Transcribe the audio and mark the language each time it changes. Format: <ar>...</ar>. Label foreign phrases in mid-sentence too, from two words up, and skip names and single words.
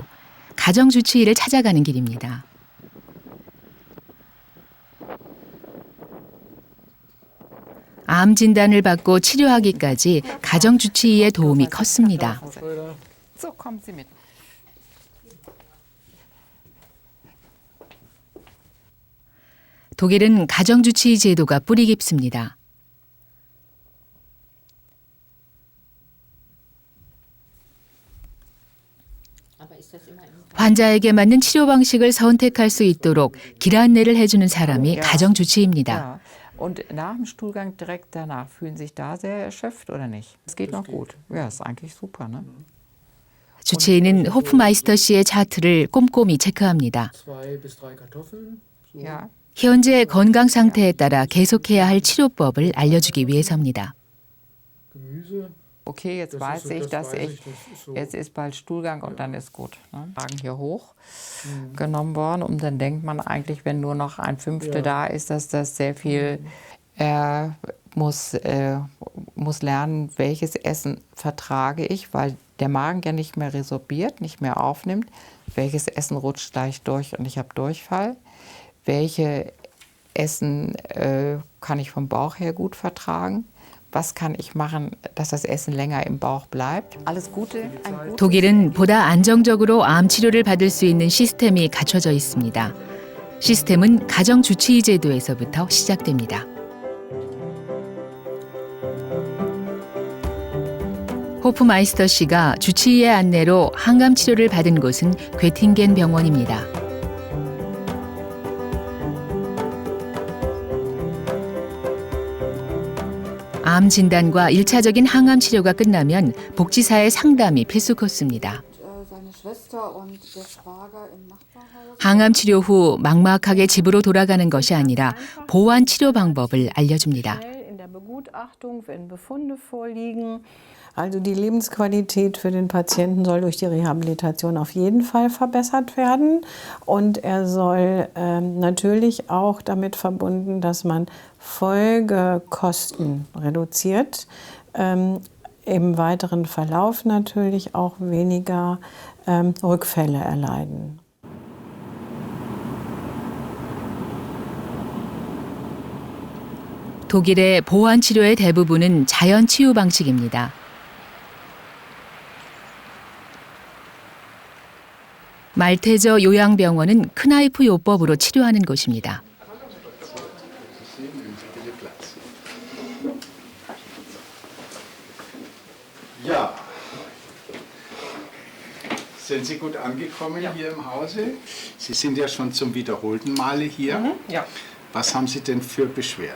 <ko>가정주치의를 찾아가는 길입니다. 암 진단을 받고 치료하기까지 가정주치의의 도움이 컸습니다.</ko> <de>So, kommen Sie mit.</de> <ko>독일은 가정주치의 제도가 뿌리 깊습니다. 환자에게 맞는 치료 방식을 선택할 수 있도록 길 안내를 해주는 사람이 가정주치의입니다.</ko> <de>Und nach dem Stuhlgang direkt danach fühlen sich da sehr erschöpft oder nicht? Es geht noch gut. Ja, ist eigentlich super, ne?</de> <ko>주치의는 호프마이스터 씨의 차트를 꼼꼼히 체크합니다.</ko> <de>Ja.</de> <ko>현재 건강 상태에 따라 계속해야 할 치료법을 알려주기 위해서입니다.</ko> <de>Okay, jetzt weiß ich, dass jetzt ist bald Stuhlgang und dann ist gut. Ne? Wagen hier hoch genommen worden und dann denkt man eigentlich, wenn nur noch ein Fünftel da ist, dass das sehr viel. Er muss lernen, welches Essen vertrage ich, weil der Magen ja nicht mehr resorbiert, nicht mehr aufnimmt. Welches Essen rutscht gleich durch und ich habe Durchfall. Welche Essen kann ich vom Bauch her gut vertragen? Was kann ich machen, dass das Essen länger im Bauch bleibt? Alles Gute.</de> <ko>독일은 보다 안정적으로 암 치료를 받을 수 있는 시스템이 갖춰져 있습니다. 시스템은 가정주치의 제도에서부터 시작됩니다. 호프마이스터 씨가 주치의의 안내로 항암 치료를 받은 곳은 괴팅겐 병원입니다. 암 진단과 1차적인 항암 치료가 끝나면 복지사의 상담이 필수 코스입니다. 항암 치료 후 막막하게 집으로 돌아가는 것이 아니라 보완 치료 방법을 알려줍니다.</ko> <de>Also die Lebensqualität für den Patienten soll durch die Rehabilitation auf jeden Fall verbessert werden und er soll natürlich auch damit verbunden, dass man Folgekosten reduziert, im weiteren Verlauf natürlich auch weniger Rückfälle erleiden.</de> <ko>독일의 보완 치료의 대부분은 자연 치유 방식입니다. 말테저 요양병원은 크나이프 요법으로 치료하는 곳입니다.</ko> <de>Ja, sind Sie gut angekommen hier im Hause? Sie sind ja schon zum wiederholten Male hier. Ja. Was haben Sie denn für Beschwerden?</de>